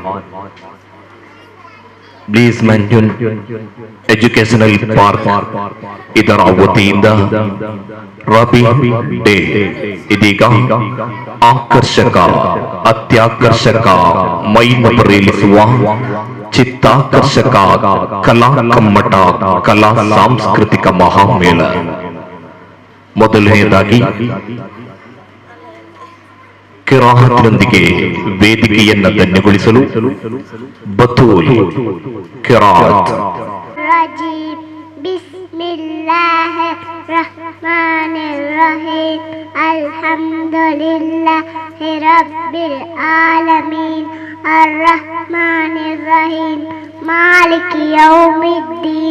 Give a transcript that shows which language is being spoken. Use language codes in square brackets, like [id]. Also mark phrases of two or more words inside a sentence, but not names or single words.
[kn] ಬ್ಲೀಸ್ಮಂಟನ್ ಎಜುಕೇಶನಲ್ ಪಾರ್ಕ್ ಇದರ ವತಿಯಿಂದ ರಬಿ ಡೇ ಇದೀಗ ಆಕರ್ಷಕ ಅತ್ಯಾಕರ್ಷಕ ಮೈಮರೆಯಿಸುವ ಚಿತ್ತಾಕರ್ಷಕ ಕಲಾ ಕಮ್ಮಟ ಕಲಾ ಸಾಂಸ್ಕೃತಿಕ ಮಹಾಮೇಳ. ಮೊದಲನೆಯದಾಗಿ ಕಿರಾಹತ್ನೊಂದಿಗೆ ವೇದಿಕೆಯನ್ನ ಧನ್ಯಗೊಳಿಸಲು ಬತೂಲ್ ಕಿರಾತ್. [ar] بسم الله الرحمن الرحيم. الحمد لله رب العالمين. الرحمن الرحيم مالك يوم الدين.